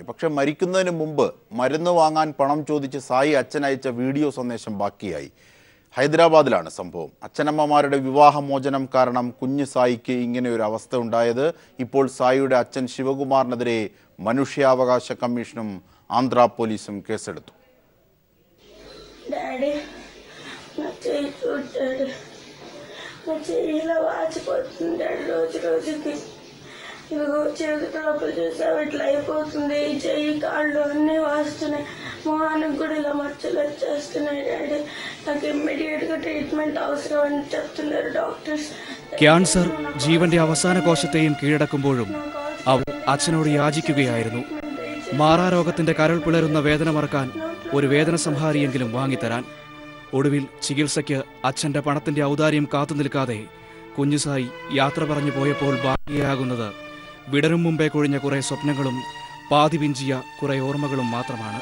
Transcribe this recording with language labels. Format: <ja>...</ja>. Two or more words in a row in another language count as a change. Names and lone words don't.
<ml>പക്ഷെ മരിക്കുന്നതിന് മുമ്പ് മരുന്ന് വാങ്ങാൻ പണം ചോദിച്ച് സായി അച്ഛനയച്ച വീഡിയോ സന്ദേശം ബാക്കിയായി. ഹൈദരാബാദിലാണ് സംഭവം. അച്ഛനമ്മമാരുടെ വിവാഹമോചനം കാരണം കുഞ്ഞു സായിക്ക് ഇങ്ങനെ ഒരു അവസ്ഥ ഉണ്ടായത്. ഇപ്പോൾ സായിയുടെ അച്ഛൻ ശിവകുമാറിനെതിരെ മനുഷ്യാവകാശ കമ്മീഷനും ആന്ധ്ര പോലീസും കേസെടുത്തു.</ml> <te>ఇదిగో చేతుల లోపల చూసావు ఇట్లా అయిపోతుంది, చెయ్యి కాళ్ళు అన్నీ వాస్తున్నాయి, మొహానికి కూడా ఇలా మచ్చలు వచ్చేస్తున్నాయి డాడీ. నాకు</te> <en>immediately treatment</en> <te>అవసరం అని చెప్తున్నారు డాక్టర్స్.</te> <ml>ക്യാൻസർ ജീവന്റെ അവസാന കോശത്തെയും കീഴടക്കുമ്പോഴും അവൾ അച്ഛനോട് യാചിക്കുകയായിരുന്നു. മാറാരോഗത്തിന്റെ കരൾ പിളരുന്ന വേദന മറക്കാൻ ഒരു വേദന സംഹാരിയെങ്കിലും വാങ്ങിത്തരാൻ. ഒടുവിൽ ചികിത്സയ്ക്ക് അച്ഛന്റെ പണത്തിന്റെ ഔദാര്യം കാത്തുനിൽക്കാതെ കുഞ്ഞുസായി യാത്ര പറഞ്ഞു പോയപ്പോൾ ബാക്കിയാകുന്നത് വിടരും മുമ്പേ കൊഴിഞ്ഞ കുറെ സ്വപ്നങ്ങളും പാതി പിഞ്ചിയ കുറെ ഓർമ്മകളും മാത്രമാണ്.</ml>